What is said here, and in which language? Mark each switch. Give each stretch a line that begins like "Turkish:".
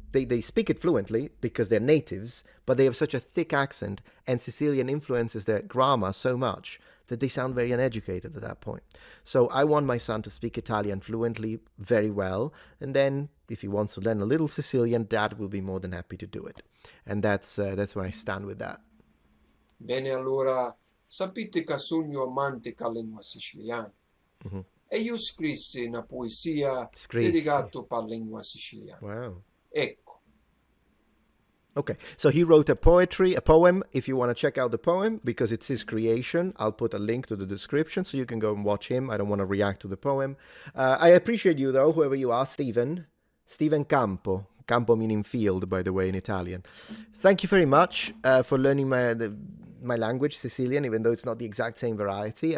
English: They speak it fluently because they're natives, but they have such a thick accent, and Sicilian influences their grammar so much that they sound very uneducated at that point. So I want my son to speak Italian fluently, very well, and then if he wants to learn a little Sicilian, Dad will be more than happy to do it. And that's where I stand with that.
Italian: Bene, allora, sapete che sogno amante con la lingua siciliana. Mhm. E io scrissi una poesia Scrissi. dedicata alla lingua siciliana.
English: Wow.
Italian: Ecco.
English: Okay, so he wrote a poem. If you want to check out the poem, because it's his creation, I'll put a link to the description so you can go and watch him. I don't want to react to the poem. I appreciate you, though, whoever you are, Steven Campo. Campo meaning field, by the way, in Italian. Thank you very much for learning my language, Sicilian, even though it's not the exact same variety.